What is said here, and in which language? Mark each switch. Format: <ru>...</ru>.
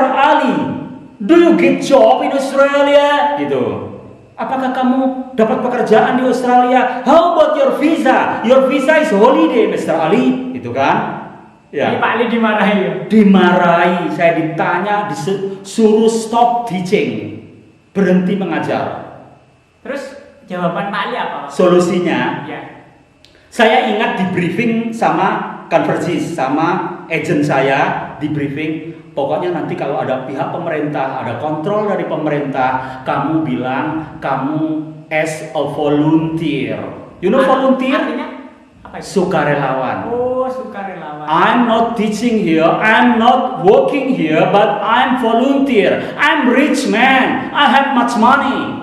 <en>Ali, do you get job in Australia?</en> <id>Gitu. Apakah kamu dapat pekerjaan di Australia?</id> <en>How about your visa? Your visa is holiday, Mr. Ali.</en> <id>Gitu kan? Ya. Ini Pak Ali dimarahi ya? Dimarahi. Saya ditanya, disuruh</id> <en>stop teaching,</en> <id>berhenti mengajar. Terus jawaban Pak Ali apa? Solusinya, Ya. saya ingat di briefing sama Convergys, sama agent saya di briefing. Pokoknya nanti kalau ada pihak pemerintah, ada kontrol dari pemerintah, kamu bilang kamu</id> <en>as a volunteer. You know volunteer?</en> <id>Artinya apa itu? Sukarelawan. Oh, sukarelawan.</id> <en>I'm not teaching here, I'm not working here, but I'm volunteer. I'm rich man, I have much money.</en>